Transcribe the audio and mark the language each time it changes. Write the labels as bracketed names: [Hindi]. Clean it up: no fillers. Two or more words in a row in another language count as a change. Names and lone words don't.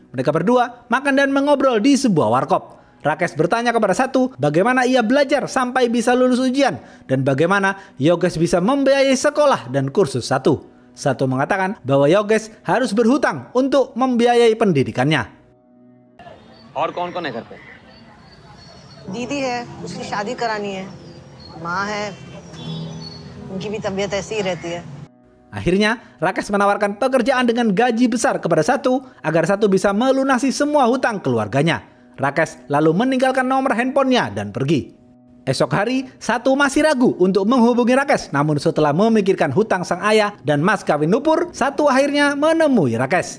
[Indonesian] Mereka berdua makan dan mengobrol di sebuah warkop. Rakesh bertanya kepada satu bagaimana ia belajar sampai bisa lulus ujian dan bagaimana Yogesh bisa membiayai sekolah dan kursus satu. Satu mengatakan bahwa Yogesh harus berhutang untuk membiayai pendidikannya. [Hindi] और कौन-कौन है घर पे? दीदी है, उसकी शादी करानी है, माँ है, उनकी भी तबीयत ऐसी ही रहती है. [Indonesian] Akhirnya, Rakesh menawarkan pekerjaan dengan gaji besar kepada satu agar satu bisa melunasi semua hutang keluarganya. Rakesh lalu meninggalkan nomor handphonenya dan pergi. Esok hari, satu masih ragu untuk menghubungi Rakesh, namun setelah memikirkan hutang sang ayah dan mas kawin Nupur, satu akhirnya menemui Rakesh.